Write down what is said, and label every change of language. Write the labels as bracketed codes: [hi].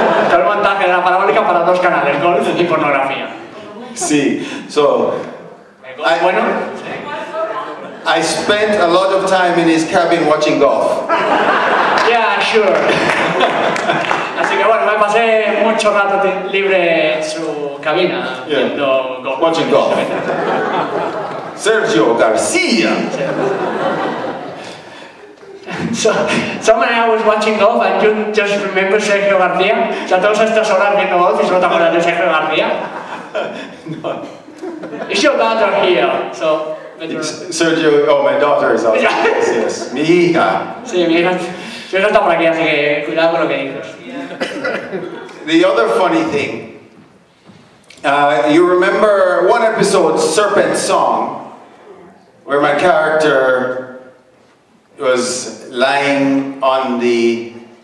[es] Todo el montaje de la parabólica para 2 canales, golf y pornografía. Sí, so Bueno, [en] I spent a lot of time in his cabin watching golf. yeah, sure. [es] Así que bueno, me pasé mucho rato libre en su cabina viendo golf. [en] Watching golf. Sergio Garcia. So when I was watching golf and you just remember Sergio García, [es] o sea, todas estas horas viendo golf y solo te acuerdas de Sergio García. [en] No. Is your daughter here? So, Sergio, oh, my daughter is also. [es] Yes, mi hija. sí, mi hija está por aquí, así que cuidado con lo que dices. [en] The other funny thing, you remember one episode, Serpent Song, where my character was lying on the,